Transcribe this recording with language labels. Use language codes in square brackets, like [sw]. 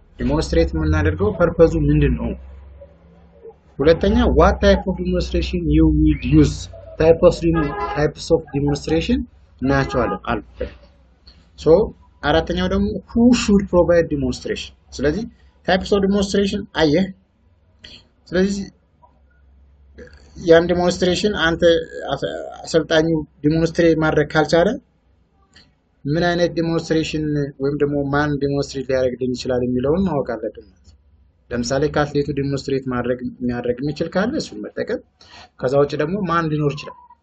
[am] ዲሞንስትሬት የምናደርገው ፐርፐዙ ምንድነው? ሁለተኛ [en] what type of demonstration you will use. types of demonstration [am] እናያቸዋለን አልፈን። [en] so [am] አራተኛው ደግሞ [en] who should provide demonstration. [am] ስለዚህ [en] types of demonstration [am] አየህ። ስለዚህ ያን ዲሞንስትሬሽን አንተ አሰልጣኙ ዲሞንስትሬት ማድረግ ካልቻለ ምን አይነት ዲሞንስትሬሽን ወይም ደግሞ ማን ዲሞንስትሬት ሊያደርግልኝ ይችላል የሚለውን ማወቅ አለብን። ለምሳሌ ከአትሌቱ ዲሞንስትሬት የሚያደርግ የሚችል ካለ እሱን መጠቀም። ከዛ ውጭ ደግሞ ማን ሊኖር ይችላል?